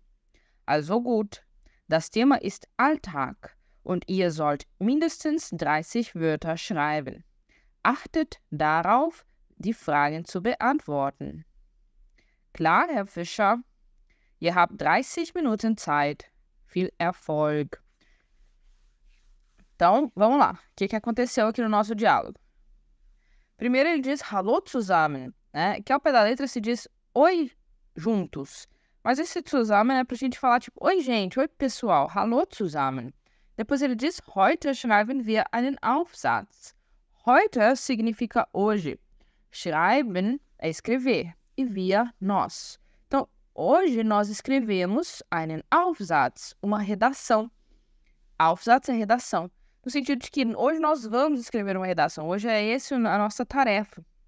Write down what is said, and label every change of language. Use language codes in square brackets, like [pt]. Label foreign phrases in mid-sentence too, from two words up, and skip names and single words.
[de] Also gut, das Thema ist Alltag und ihr sollt mindestens 30 Wörter schreiben. Achtet darauf, die Fragen zu beantworten. Klar, Herr Fischer, ihr habt 30 Minuten Zeit. Viel Erfolg. [pt] Então, vamos lá. O que aconteceu aqui no nosso diálogo? Primeiro ele diz [de] Hallo zusammen, [pt] né? Que ao pé da letra se diz oi juntos. Mas esse zusammen é pra gente falar tipo, oi gente, oi pessoal, [de] Hallo zusammen. [pt] Depois ele diz [de] Heute schreiben wir einen Aufsatz. [pt] Heute significa hoje. Schreiben é escrever. E wir, nós. Então, hoje nós escrevemos [de] einen Aufsatz, [pt] uma redação. Aufsatz é redação. No sentido de que hoje nós vamos escrever uma redação. Hoje é essa a nossa tarefa.